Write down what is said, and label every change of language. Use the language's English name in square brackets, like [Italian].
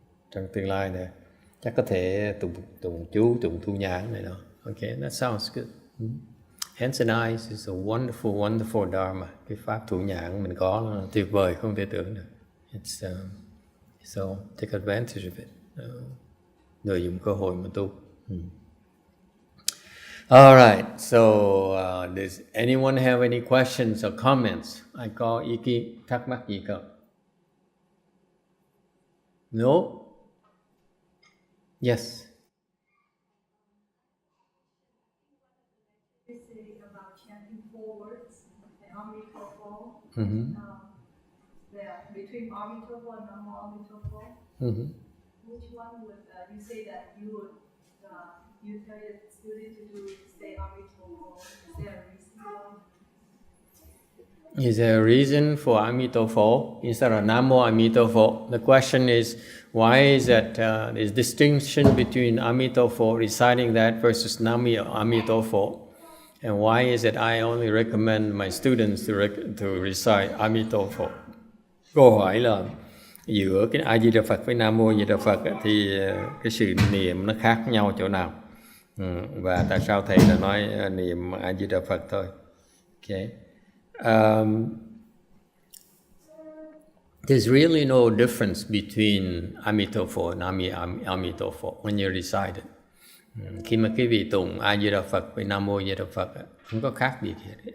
[Vietnamese] Trong tương lai này chắc có thể tụng chú, tụng thu nhãn này đó. [English] Okay, that sounds good. Hands and eyes is a wonderful, wonderful Dharma. [Vietnamese] Cái pháp thủ nhãn mình có là tuyệt vời, không thể tưởng được. [English] It's so take advantage of it. [Vietnamese] Lợi dụng cơ hội mà tu. [English] All right. So does anyone have any questions or comments? [Vietnamese] Ai có ý kiến thắc mắc gì không? [English] No. Yes. About chanting 4 words and Amitabha. Between Amitabha and Namo Amitabha. Which one would you say that you would you tell your student to do say Amitabha? Is there a reason? Is there a reason for Amitabha instead of Namo Amitabha? The question is, why is that there's distinction between Amitabha, reciting that, versus Namo Amitabha? And why is it I only recommend my students to recite Amitabha? [Vietnamese] Câu hỏi là giữa cái A Di Đà Phật với Nam Mô Di Đà Phật thì cái sự niệm nó khác nhau chỗ nào? Và tại sao thầy là nói niệm A Di Đà Phật thôi? [English] Okay. There's really no difference between Amitabha and Amitabha when you recite it. [Vietnamese] Khi mà quý vị tụng A Di Đà Phật với Nam Mô Di Đà Phật không có khác biệt gì.